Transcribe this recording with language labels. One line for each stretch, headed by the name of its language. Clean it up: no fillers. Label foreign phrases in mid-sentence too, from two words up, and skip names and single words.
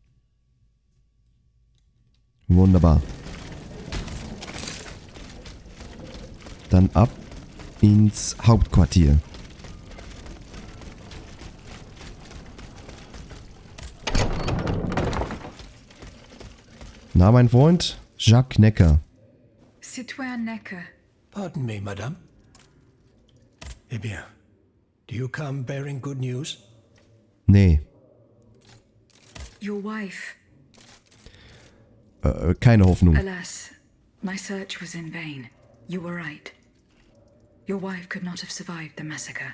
German: Wunderbar. Dann ab ins Hauptquartier. Na, mein Freund, Jacques Necker.
French: Citoyen Necker.
English: Pardon me, madame.
French: Eh bien,
English: do you come bearing good news?
German: Nee,
English: Your wife.
German: keine Hoffnung.
English: Alas, my search was in vain. You were right. Your wife could not have survived the massacre.